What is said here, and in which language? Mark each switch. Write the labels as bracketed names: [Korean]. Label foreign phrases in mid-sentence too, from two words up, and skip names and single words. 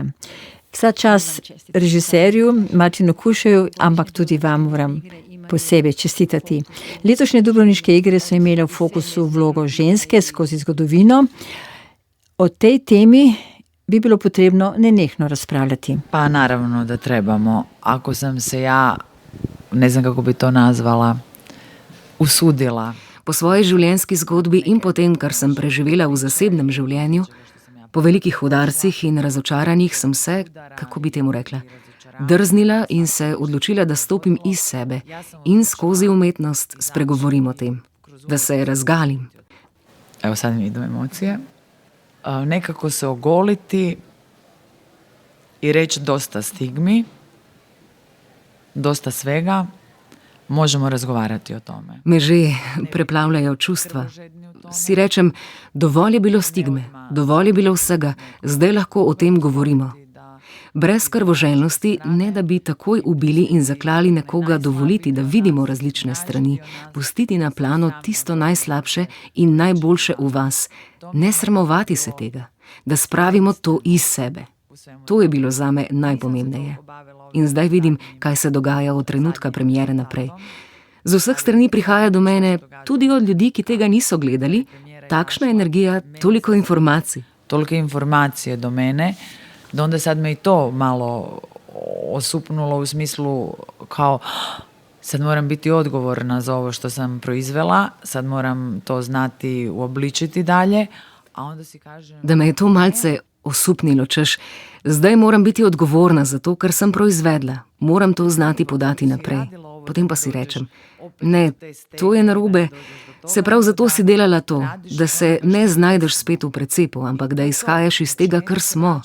[Slovenian] Vsa čas režiserju Martinu Kušeju, ampak tudi vam moram posebej čestitati. Letošnje Dubrovniške igre so imele v fokusu vlogo ženske skozi zgodovino. O tej temi bi bilo potrebno nenehno razpravljati. [Croatian] Pa naravno da trebamo. Ako sam se ja, ne znam kako bi to nazvala, usudila. [Slovenian] Po svoji življenjski zgodbi in po tem, kar sem preživela v zasebnem življenju, po velikih udarcih in razočaranjih sem se, kako bi temu rekla, drznila in se odločila, da stopim iz sebe in skozi umetnost spregovorim o tem, da se razgalim. [Croatian] Evo sad mi idu emocije. Nekako se ogoliti i reći dosta stigmi, dosta svega, možemo razgovarati o tome. [Slovenian] Me že preplavljajo čustva. Si rečem, dovolj je bilo stigme, dovolj je bilo vsega, zdaj lahko o tem govorimo. Brez krvoželjnosti, ne da bi takoj ubili in zaklali nekoga, dovoliti, da vidimo različne strani, pustiti na plano tisto najslabše in najboljše v vas, ne sramovati se tega, da spravimo to iz sebe. To je bilo zame najpomembneje. In zdaj vidim, kaj se dogaja od trenutka premiere naprej. Z vseh strani prihaja do mene, tudi od ljudi, ki tega niso gledali, takšna energija, toliko informacij. [Croatian] Tolike informacije do mene, da onda sad me i to malo osupnulo u smislu kao sad moram biti odgovorna za ovo što sam proizvela, sad moram to znati uobličiti dalje, a onda si kažem... [Slovenian] Da me je to malce osupnilo, češ, zdaj moram biti odgovorna za to, kar sem proizvedla, moram to znati podati naprej. Potem pa si rečem, ne, to je narobe, se prav zato si delala to, da se ne znajdeš spet v precepu, ampak da izhajaš iz tega, kar smo.